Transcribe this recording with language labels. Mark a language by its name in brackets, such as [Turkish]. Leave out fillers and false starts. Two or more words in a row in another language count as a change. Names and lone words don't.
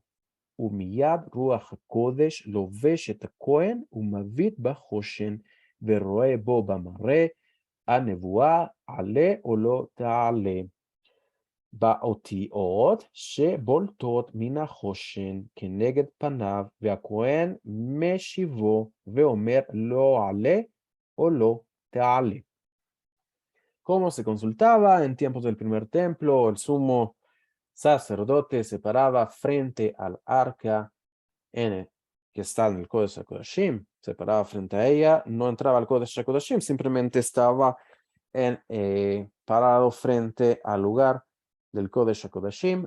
[Hebrew] ומיד רוח הקודש לובש את הכהן ומביט בחושן, ורואה בו במראה הנבואה, עלה או לא תעלה. באותיות שבולטות מן החושן כנגד פניו, והכהן משיבו ואומר לא עלה או לא תעלה. [Spanish] Como se consultaba en tiempos del primer templo, el sumo sacerdote se paraba frente al arca que está en el Kodesh HaKodashim, se paraba frente a ella, no entraba al Kodesh HaKodashim, simplemente estaba parado frente al lugar del Kodesh HaKodashim.